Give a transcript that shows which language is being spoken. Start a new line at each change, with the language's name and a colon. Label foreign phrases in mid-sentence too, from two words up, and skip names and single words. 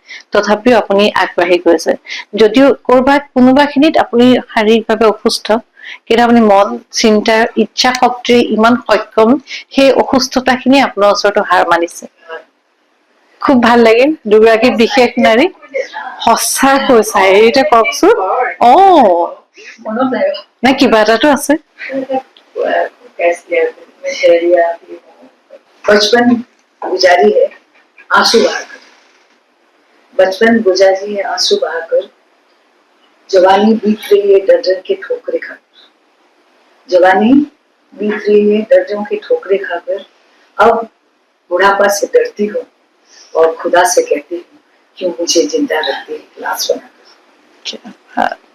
Assamese: তথাপিও আপুনি আগবাঢ়ি গৈছে যদিও কোনোবা খিনিত আপুনি শাৰীৰিকভাৱে অসুস্থ কিন্তু আপুনি মন চিন্তাৰ ইচ্ছা শক্তিৰ ইমান সক্ষম সেই অসুস্থতাখিনি আপোনাৰ ওচৰত হাৰ মানিছে খুব ভাল লাগিল দুগৰাকী বিশেষ নাৰী সঁচাকৈ চাৰিটা কওকচোন মনত নাই নে কিবা এটাতো আছে
Hindi: बचपन गुजारी है आंसू बहाकर बचपन गुजारी है आंसू बहाकर जवानी बीत रही है डर डर के ठोकरे खाकर जवानी बीत रही है डर डर के ठोकरे खाकर अब बुढ़ापा से डरती हूँ और खुदा से कहती हूँ क्यों मुझे जिंदा रखती है लाश बनाकर